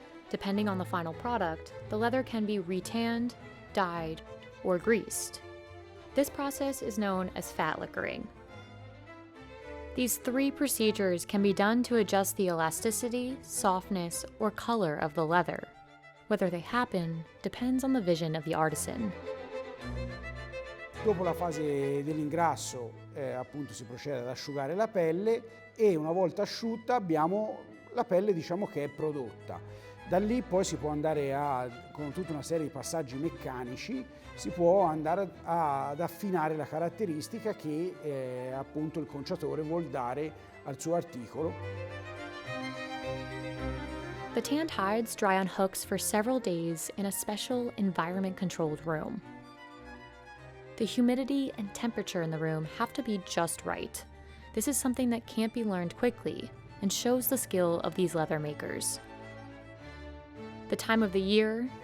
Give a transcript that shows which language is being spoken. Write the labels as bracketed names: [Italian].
[English] Depending on the final product, the leather can be retanned, dyed, or greased. This process is known as fat liquoring. These 3 procedures can be done to adjust the elasticity, softness, or color of the leather. Whether they happen depends on the vision of the artisan. [Italian] Dopo la fase dell'ingrasso appunto si procede ad asciugare la pelle e una volta asciutta abbiamo la pelle che è prodotta. Da lì poi si può andare con tutta una serie di passaggi meccanici, si può andare ad affinare la caratteristica che appunto il conciatore vuol dare al suo articolo. [English] The tanned hides dry on hooks for several days in a special environment-controlled room. The humidity and temperature in the room have to be just right. This is something that can't be learned quickly and shows the skill of these leather makers. The time of the year,